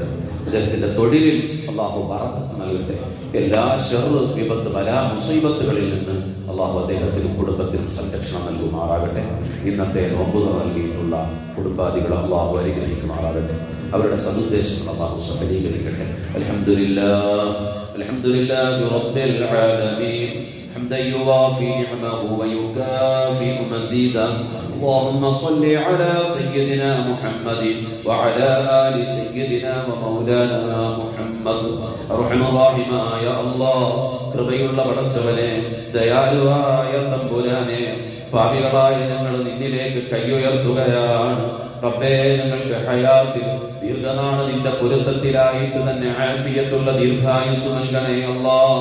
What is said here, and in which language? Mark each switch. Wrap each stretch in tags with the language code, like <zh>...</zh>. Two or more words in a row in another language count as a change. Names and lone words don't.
<ml>അദ്ദേഹത്തിന്റെ തൊഴിലിൽ അല്ലാഹു ബറക്കത്ത് നൽകട്ടെ. എല്ലാ ശർറ് വിപത്ത് ബലാ മുസീബത്തുകളിൽ നിന്ന് അല്ലാഹു അദ്ദേഹത്തിനും കുടുംബത്തിനും സംരക്ഷണം നൽകുമാറാകട്ടെ. ഇന്നത്തെ നോമ്പ് നൽകിയിട്ടുള്ള കുടുംബാദികൾ അല്ലാഹു അനുഗ്രഹിക്കുമാറാകട്ടെ. അവരുടെ സദുദ്ദേശങ്ങൾ അല്ലാഹു സഫലീകരിക്കട്ടെ.</ml> <ar>الحمد لله رب العالمين حمدا يوافي نعمه ويكافئ مزيدا. اللهم صل على سيدنا محمد وعلى آل سيدنا ومولانا محمد. أرحم الراحمين يا الله</ar> <ml>കൃപയുള്ള പടച്ചവനെ, ദയാലുവായ തമ്പുരാനെ, പാപികളായ ഞങ്ങൾ നിന്നിലേക്ക് കൈയുയർത്തുകയാണ് റബ്ബേ. ഞങ്ങൾക്ക് ഹയാത്തിൽ ദീർഘനാൾ നിന്റെ പൊരുത്തത്തിലായിട്ട് തന്നെ ആഫിയത്തുള്ള ദീർഘായുസ് നൽകണേ അല്ലാഹ്.</ml>